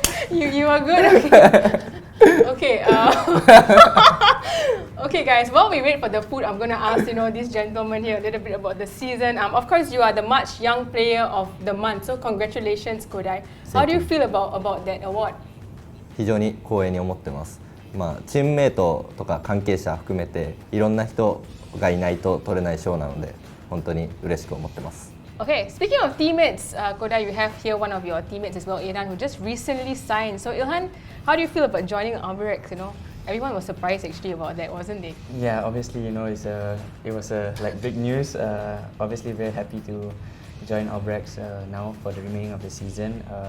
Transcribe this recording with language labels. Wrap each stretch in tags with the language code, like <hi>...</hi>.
<en>You are good? Okay. Okay, guys, while we wait for the food, I'm going to ask, this gentleman here a little bit about the season. Of course, you are the March Young Player of the Month, so congratulations, Kodai. How do you feel about that award?</en> <ja>非常に光栄に思ってます。チームメイトとか関係者含めていろんな人がいないと取れない賞なので本当に嬉しく思ってます。</ja> <en>Okay, speaking of teammates, Kodai, you have here one of your teammates as well, Ilhan, who just recently signed. So, Ilhan, how do you feel about joining Albirex? Everyone was surprised actually about that, wasn't they? Yeah, obviously, it was big news. Obviously, very happy to join Albirex now for the remaining of the season.</en>